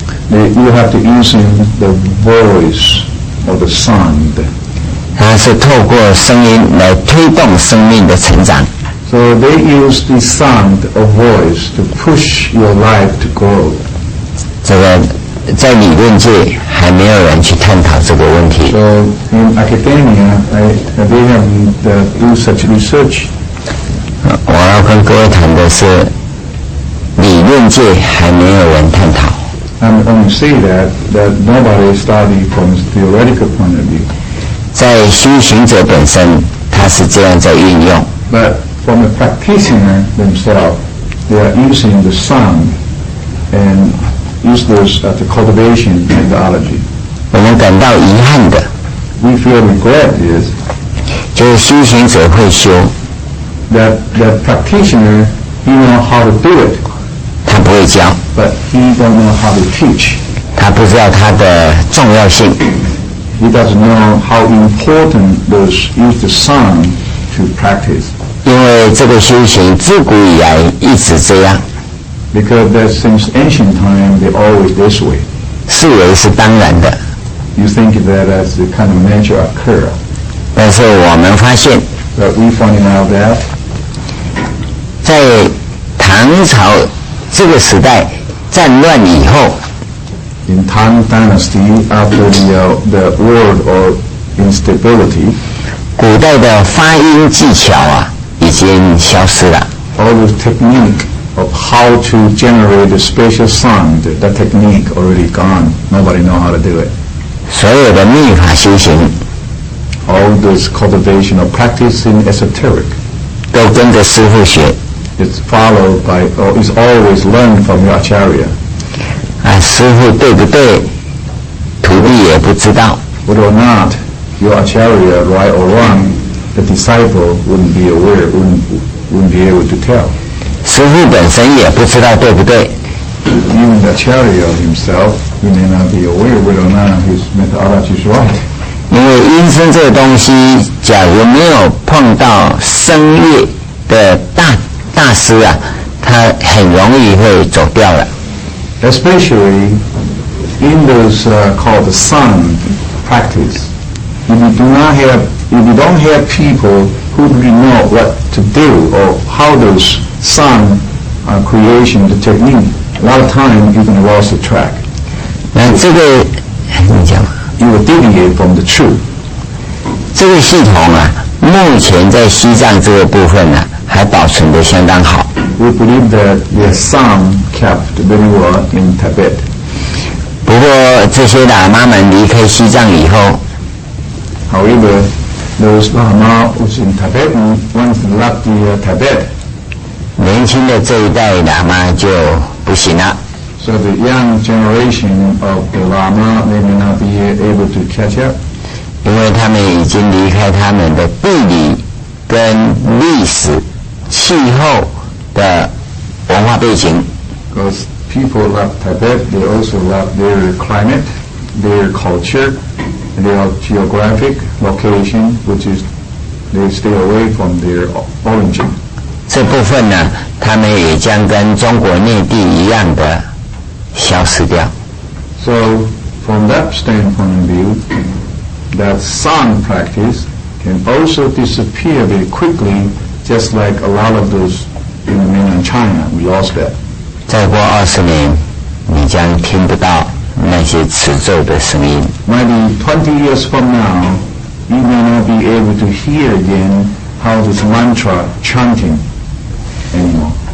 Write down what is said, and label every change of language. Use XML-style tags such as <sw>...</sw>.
<en>You have to use the voice or the sound.</en> <zh>它是透过声音来推动生命的成长。</zh> <en>So they use the sound of voice to push your life to grow.</en> <zh>这个在理论界还没有人去探讨这个问题。</zh> <en>So in academia, they have do such research.</en> <zh>我要跟各位谈的是理论界还没有人探讨。</zh> <en>I'm going to say that nobody study from a theoretical point of view.</en> <zh>在修行者本身，他是这样在运用。</zh> <en>But from the practitioner themselves, they are using the sound and use those as the cultivation methodology.</en> <zh>我们感到遗憾的，</zh> <en>We feel regret is</en> <zh>就是修行者会修，</zh> <en>that the practitioner, he know how to do it,</en> <zh>他不会教，</zh> <en>but he don't know how to teach.</en> <zh>他不知道它的重要性。</zh> <en>He doesn't know how important those use the sound to practice.</en> <zh>因因为这个修行自古以来一直这样。</zh> <en>Because that since ancient time they always this way.</en> <zh>视为是当然的。</zh> <en>You think that as the kind of nature occur.</en> <zh>但是我们发现，</zh> <en>But we finding out that</en> <zh>在唐朝这个时代战乱以后</zh> <en>in Tang Dynasty after the war or instability,</en> <zh>古代的发音技巧已经消失了。</zh> <en>all the technique of how to generate a special sound, that technique already gone. Nobody know how to do it.</en> <zh>所有的密法修行</zh> <en>All this cultivation of practice in esoteric</en> <zh>都跟着师父学。</zh> <en>is followed by, or is always learned from your acharya.</en> <zh>师父对不对，徒弟也不知道。</zh> <en>Whether or not your acharya right or wrong, the disciple wouldn't be aware, wouldn't be able to tell.</en> <zh>师父本身也不知道对不对。</zh> <en>Even the acharya himself, he may not be aware whether or not his methodology is right.</en> <zh>因为音声这个东西，假如没有碰到声乐的大师他很容易会走掉了。</zh> <en>Especially in those called the sound practice. If you don't have people who really know what to do or how those sound creation, the technique, a lot of time you can lose the track.</en> <zh>那这个你讲，</zh> <en>You will deviate from the truth.</en> <zh>这个系统目前在西藏这个部分还保存得相当好。</zh> <en>We believe that the sound kept very well in Tibet.</en> <zh>不过这些喇嘛们离开西藏以后</zh> <en>However, those Lama who's in Tibet, once left the Tibet,</en> <zh>年轻的这一代喇嘛就不行了。</zh> <en>so the young generation of the Lama, they may not be able to catch up.</en> <zh>因为他们已经离开他们的地理跟历史气候的文化背景。</zh> <en>Because people left Tibet, they also left their climate, their culture, their geographic location, which is they stay away from their origin.</en> <zh>这部分他们也将跟中国内地一样的消失掉。</zh> <en>So from that standpoint of view, that sound practice can also disappear very quickly, just like a lot of those in mainland China. We lost that.</en> <zh>再过20年，你将听不到那些持咒的声音。</zh> <en>Maybe 20 years from now, you may not be able to hear again how this mantra chanting anymore.</en>